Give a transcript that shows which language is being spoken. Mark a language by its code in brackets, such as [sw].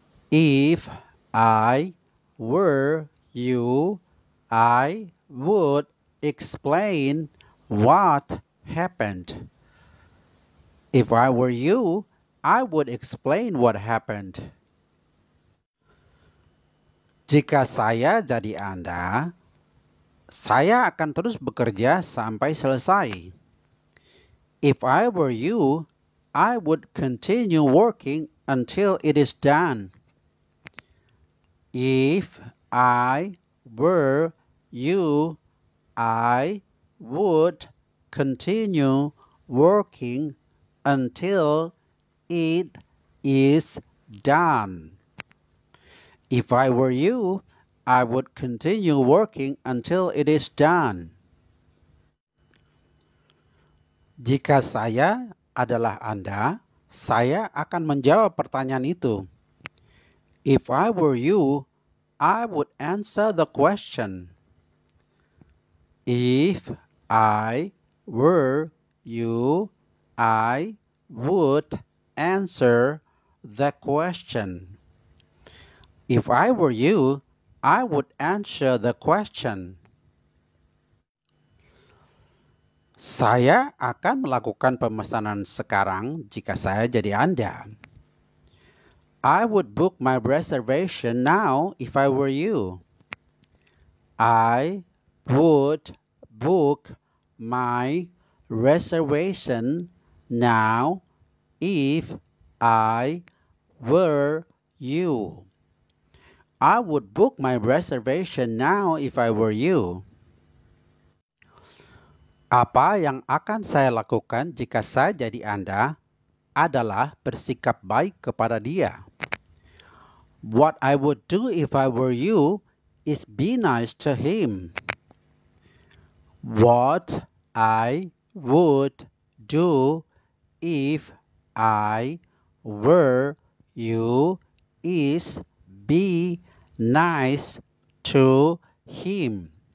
[en] If I were you, I would explain what happened. If I were you, I would explain what happened. [id] Jika saya jadi Anda, saya akan terus bekerja sampai selesai. [en] If I were you, I would continue working until it is done. If I were you, I would continue working until it is done. If I were you, I would continue working until it is done. [id] Jika saya adalah Anda, saya akan menjawab pertanyaan itu. [en] If I were you, I would answer the question. If I were you, I would answer the question. If I were you, I would answer the question. [id] Saya akan melakukan pemesanan sekarang jika saya jadi Anda. [en] I would book my reservation now if I were you. I would book my reservation now if I were you. I would book my reservation now if I were you. [id] Apa yang akan saya lakukan jika saya jadi Anda adalah bersikap baik kepada dia. [en] What I would do if I were you is be nice to him. What I would do if I were you is be nice to him.